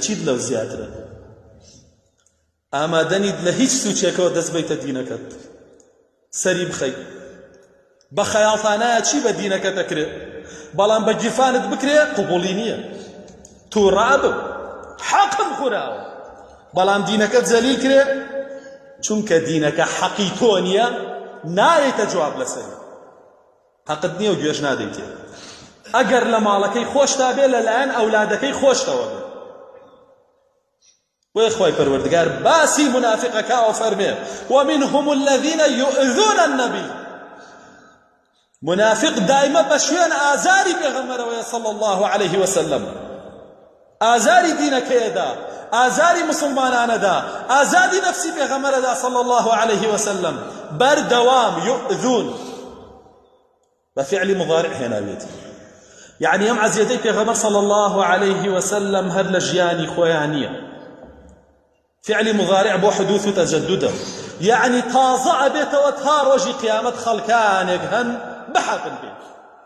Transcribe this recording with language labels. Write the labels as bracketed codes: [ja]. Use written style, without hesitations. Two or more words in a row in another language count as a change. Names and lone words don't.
[ckb] چیت لەو زیاترە ئامادەنیت لە هیچ سوچێکەوە دەست بەیتە دینەکەت سەری بخەیت بە خەیاڵتانایە چی بە دینەکەت دەکرێت بەڵام بە گیرفانت بکرێ قوبوڵی نییە تووڕابم حەقم خوراوە بەڵام دینەکەت زەلیل کرێ چونکە دینەکە حەقی تۆ نییە نایێتە جواب لەسەری حەقت نییە و گوێژ نادەیتێ ئەگەر لە ماڵەکەی خۆشتا بێ لەلایەن ئەولادەکەی خۆشتەوە بێ. بۆیە خۆی پەروەردگار باسی منافقەکە فەرمێ [ar] ومنهم الذين يؤذون النبي. [ckb] منافق دائما بە شوێن ئازاری پێغەمبەرەوەیە [ar] صلى الله عليه وسلم، [ckb] ئازاری دینەکەیەدا، ئازاری مسلمانانەدا، ئازادی نەفسی پێغەمبەرەدا [ar] صلى الله عليه وسلم. [ckb] بەردەوام [ar] يؤذون بفعل مضارع [ckb] هێناوێتی، يعني ئەم عەزیەتەی پێغەمبەر [ar] صلى الله عليه وسلم [ckb] هەر لە ژیانی خۆیان نییە. [ar] فعل مضارع [ckb] بۆ حدوث و تەجەددە، يعني تازە ئەبێتەوە تا ڕۆژی قیامەت خەڵکانێک هەن بحەقن بێ.